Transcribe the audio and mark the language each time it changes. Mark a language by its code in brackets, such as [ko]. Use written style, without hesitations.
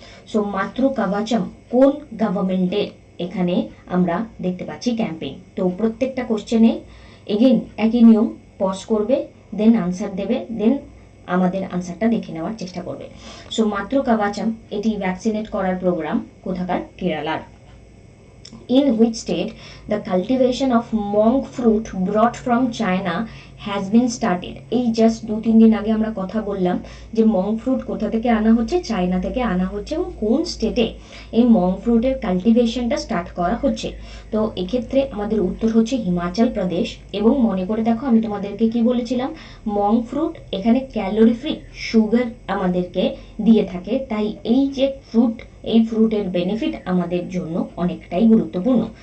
[bn] So মাতৃ কবচম কোন গভর্নমেন্টের এখানে আমরা দেখতে পাচ্ছি ক্যাম্পেইন। তো প্রত্যেকটা কোশ্চেনে এগেইন একই নিয়ম, পজ করবে, দেন আনসার দেবে, দেন আমাদের আনসারটা দেখে নেওয়ার চেষ্টা করবে। সো মাতৃ কবচম এটি ভ্যাকসিনেট করার প্রোগ্রাম কোথাকার? কেরালার। [en] In which state the cultivation of monk fruit brought from China has been started? [bn] এই জাস্ট 2-3 দিন আগে আমরা কথা বললাম যে মঙ্ক ফ্রুট কোথা থেকে আনা হচ্ছে, চায়না থেকে আনা হচ্ছে, এবং কোন স্টেটে এই মঙ্ক ফ্রুটের কাল্টিভেশনটা স্টার্ট করা হচ্ছে। তো এক্ষেত্রে আমাদের উত্তর হচ্ছে হিমাচল প্রদেশ। এবং মনে করে দেখো আমি তোমাদেরকে কি বলেছিলাম, মঙ্ক ফ্রুট এখানে ক্যালোরি ফ্রি, সুগার আমাদেরকে দিয়ে থাকে, তাই এই যে ফ্রুট, এই ফ্রুটের বেনিফিট আমাদের জন্য অনেকটাই গুরুত্বপূর্ণ।